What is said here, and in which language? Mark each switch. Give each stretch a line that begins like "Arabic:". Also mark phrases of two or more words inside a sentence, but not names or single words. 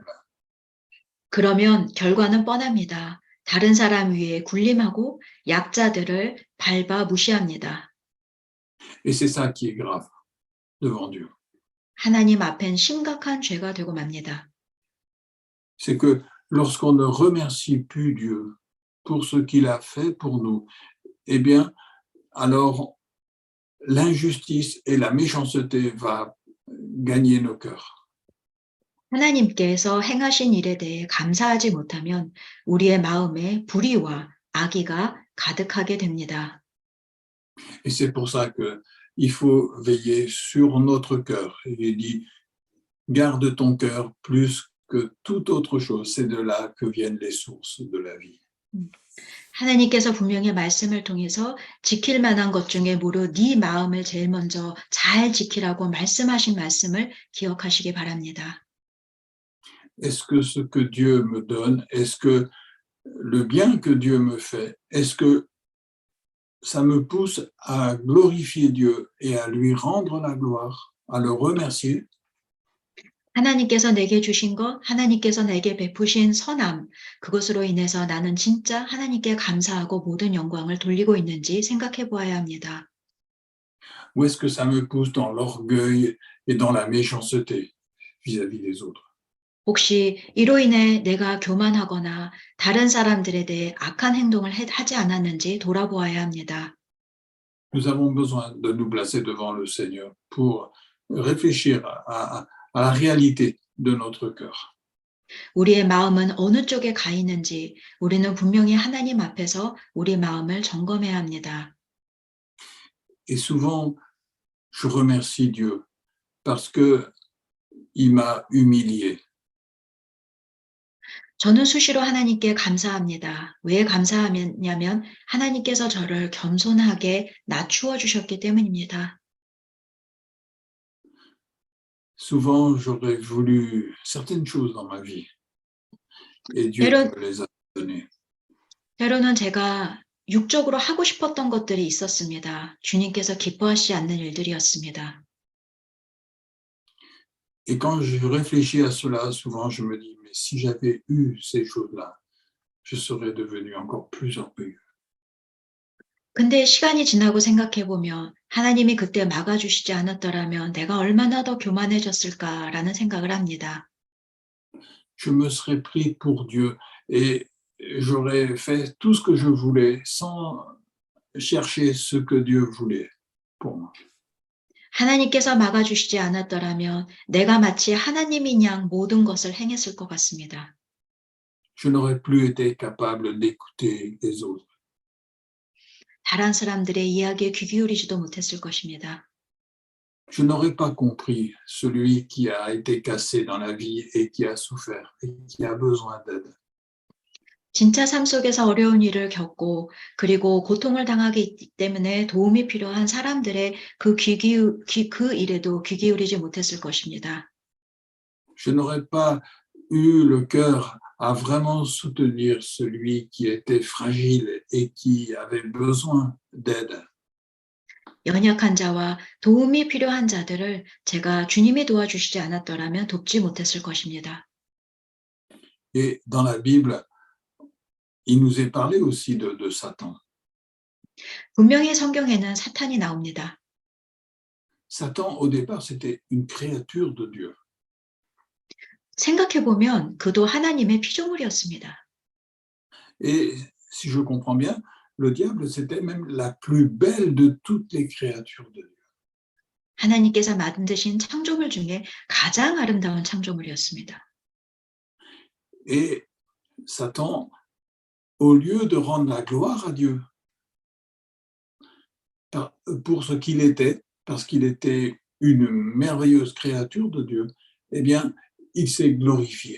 Korean: 그러면 결과는 뻔합니다. 다른 사람 위에 군림하고 약자들을 밟아 무시합니다.
French: Et c'est ça qui est grave devant Dieu.
Korean: 하나님 앞엔 심각한 죄가 되고 맙니다.
French: C'est que lorsqu'on ne remercie plus Dieu pour ce qu'il a fait pour nous, eh bien, alors l'injustice et la méchanceté va gagner nos cœurs.
Korean: 하나님께서 행하신 일에 대해 감사하지 못하면 우리의 마음에 불의와 악의가 가득하게 됩니다.
French: Et c'est pour ça qu'il faut veiller sur notre cœur. Il dit, garde ton cœur plus que toute autre chose. C'est de là que viennent les sources de la vie.
Korean: 하나님께서 분명히 말씀을 통해서 지킬 만한 것 중에 무릇 네 마음을 제일 먼저 잘 지키라고 말씀하신 말씀을 기억하시기 바랍니다.
French: Est-ce que ce que Dieu me donne, est-ce que le bien que Dieu me fait, est-ce que ça me pousse à glorifier Dieu et à lui rendre la gloire, à le remercier?
Korean: 하나님께서 내게 주신 것, 하나님께서 내게 베푸신 선함, 그것으로 인해서 나는 진짜 하나님께 감사하고 모든 영광을 돌리고 있는지 생각해 보아야 합니다.
French: Ou est-ce que ça me pousse dans l'orgueil et dans la méchanceté vis-à-vis des autres?
Korean: 혹시 이로 인해 내가 교만하거나 다른 사람들에 대해 악한 행동을 하지 않았는지 돌아보아야 합니다.
French: Nous avons besoin de nous placer devant le Seigneur pour réfléchir à la réalité de notre cœur.
Korean: 우리의 마음은 어느 쪽에 가 있는지 우리는 분명히 하나님 앞에서 우리 마음을 점검해야 합니다.
French: Et souvent, je remercie Dieu parce que il m'a humilié.
Korean: 저는 수시로 하나님께 감사합니다. 왜 감사하냐면 하나님께서 저를 겸손하게 낮추어 주셨기 때문입니다.
French: Souvent, j'aurais voulu certaines choses dans ma vie et Dieu
Korean: 때론,
French: me les a données.
Korean: 때로는 제가 육적으로 하고 싶었던 것들이 있었습니다. 주님께서 기뻐하시지 않는 일들이었습니다.
French: Et quand je réfléchis à cela, souvent je me dis, mais si j'avais eu ces choses-là, je serais devenu encore plus orgueilleux.
Korean: 근데 시간이 지나고 생각해 보면 하나님이 그때 막아주시지 않았더라면 내가 얼마나 더 교만해졌을까라는 생각을 합니다.
French: Je me serais pris pour Dieu et j'aurais fait tout ce que je voulais sans chercher ce que Dieu voulait pour moi.
Korean: 하나님께서 막아주시지 않았더라면 내가 마치 하나님인 양 모든 것을 행했을 것 같습니다.
French: Je n'aurais plus été capable d'écouter les autres.
Korean: 다른 사람들의 이야기에 귀 기울이지도 못했을 것입니다.
French: Je n'aurais pas compris celui qui a été cassé dans la vie et qui a souffert et qui a besoin d'aide.
Korean: 진짜 삶 속에서 어려운 일을 겪고 그리고 고통을 당하기 때문에 도움이 필요한 사람들의 그 일에도 귀 기울이지 못했을 것입니다.
French: Je n'aurais pas eu le cœur à vraiment soutenir celui qui était fragile et qui avait besoin d'aide.
Korean: 연약한 자와 도움이 필요한 자들을 제가 주님이 도와주시지 않았더라면 돕지 못했을 것입니다.
French: Et dans la Bible, il nous est parlé aussi de Satan.
Korean: 분명히 성경에는 사탄이 나옵니다.
French: Satan, au départ, c'était une créature de Dieu.
Korean: 생각해보면 그도 하나님의 피조물이었습니다.
French: Et si je comprends bien, le diable, c'était même la plus belle de toutes les créatures de Dieu.
Korean: 하나님께서 만드신 창조물 중에 가장 아름다운 창조물이었습니다.
French: Et Satan, au lieu de rendre la gloire à Dieu pour ce qu'il était, parce qu'il était une merveilleuse créature de Dieu, eh bien, il s'est glorifié.